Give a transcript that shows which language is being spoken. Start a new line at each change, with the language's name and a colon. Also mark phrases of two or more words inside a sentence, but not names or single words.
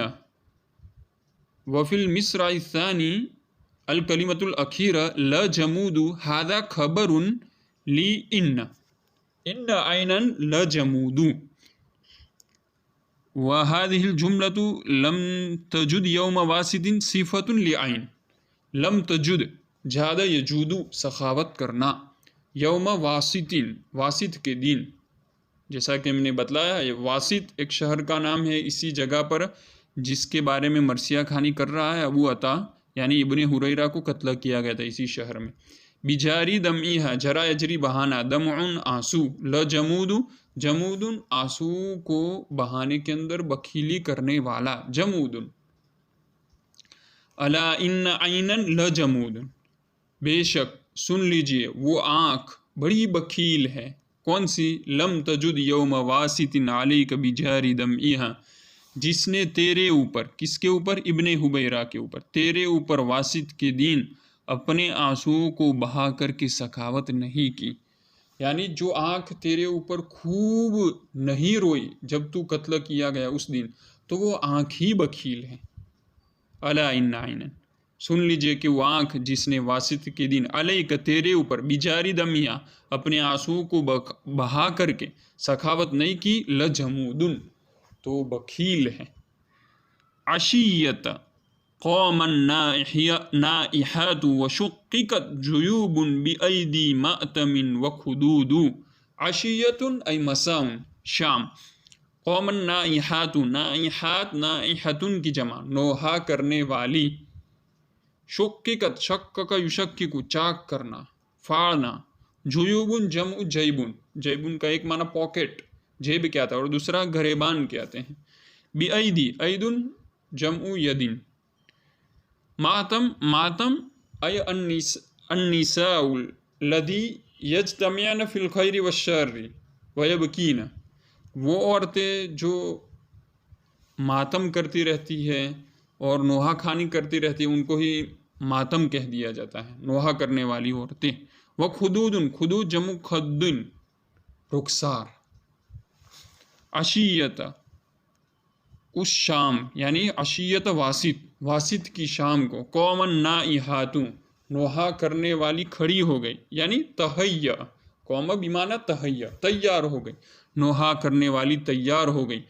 Arabic: وفي المصرع الثاني الكلمة الأخيرة لجمود، هذا خبر لإن. إن عينا لجمود. وهذه الجملة لم تجد يوم واسط صفة لعين. لم تجد جاد یجود
Urdu: سخاوت کرنا.
Arabic: یوم واسط،
Urdu: واسط کے دن. جیسا کہ ہم نے بتلایا واسط ایک شہر کا نام ہے اسی جگہ پر جس کے بارے میں مرثیہ خوانی کر رہا ہے ابو عطا یعنی ابن ہریرہ کو قتل کیا گیا تھا اسی شہر میں.
Arabic: بجاری دمعیہا، جرا یجری
Urdu: بہانا، دمعن آنسو،
Arabic: لجمود جمود
Urdu: آنسو کو بہانے کے اندر بخیلی کرنے والا، جمود.
Arabic: الا ان عینا لجمود،
Urdu: بے شک سن لیجئے وہ آنکھ بڑی بخیل ہے. کون سی؟
Arabic: لم تجد یوم واسط علیک بجاری دمعیہا،
Urdu: جس نے تیرے اوپر، کس کے اوپر؟ ابن حبیرہ کے اوپر، تیرے اوپر واسط کے دین اپنے آنسو کو بہا کر کے سخاوت نہیں کی. یعنی جو آنکھ تیرے اوپر خوب نہیں روئی جب تو قتل کیا گیا اس دن، تو وہ آنکھ ہی بخیل ہے.
Arabic: الا ان عینا،
Urdu: سن لیجئے کہ وہ آنکھ جس نے واسط کے دن علیک تیرے اوپر
Arabic: بجاری دمیا
Urdu: اپنے آنسو کو بہا کر کے سخاوت نہیں کی، لجمودن تو بخیل ہے.
Arabic: عشیت قوم النائحات وشققت جیوب بأیدی مأتم وخدود. عشیت ای مساء، شام. قوم النائحات، نائحات نائحتن
Urdu: کی جمع، نوحہ کرنے والی.
Arabic: شققت، شقق یشقق
Urdu: چاک کرنا، پھاڑنا.
Arabic: جیوب جمع جیبن، جیبن
Urdu: کا ایک معنی پاکٹ، جیب کیا آتا ہے، اور دوسرا گریبان کے آتے ہیں.
Arabic: بأیدی، ایدن جمع یدن. ماتم، ماتم ای النساء الذی یجتمعن فی الخیر والشر ویبکین،
Urdu: وہ عورتیں جو ماتم کرتی رہتی ہے اور نوحہ خوانی کرتی رہتی ہے ان کو ہی ماتم کہہ دیا جاتا ہے، نوحہ کرنے والی عورتیں.
Arabic: وخدود، خدود جمع خدن، رخسار.
Urdu: عشیت اس شام، یعنی عشیت واسط، واسط کی شام کو.
Arabic: قوم النائحات،
Urdu: نوحہ کرنے والی کھڑی ہو گئی، یعنی تہیّا،
Arabic: قوم بمعنی تہیّا،
Urdu: تیار ہو گئی، نوحہ کرنے والی تیار ہو گئی.